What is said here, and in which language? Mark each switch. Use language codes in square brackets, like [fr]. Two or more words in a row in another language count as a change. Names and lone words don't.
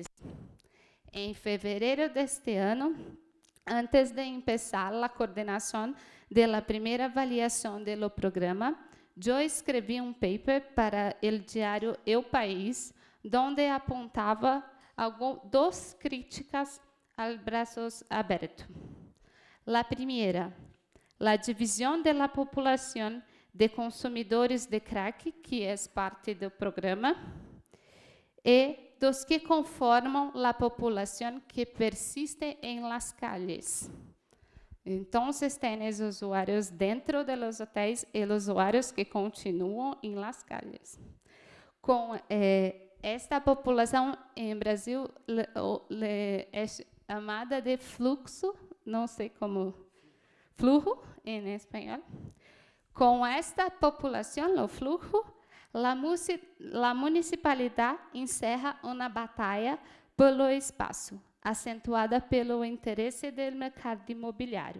[pt] Em fevereiro deste ano, antes de começar a coordenação da primeira avaliação do programa, eu escrevi um paper para o diário El País, onde apontava 2 críticas ao braços abertos. A primeira, a divisão da população de consumidores de crack, que é parte do programa, e dos que conformam a população que persiste em [es] las calles. [pt] Então, tem os usuários dentro dos hotéis e os usuários que continuam em [es] las calles. [pt] Com esta população, em Brasil, é chamada de fluxo, não sei como, flujo em espanhol. Com esta população, o fluxo, a municipalidade encerra uma batalha pelo espaço, acentuada pelo interesse do mercado imobiliário.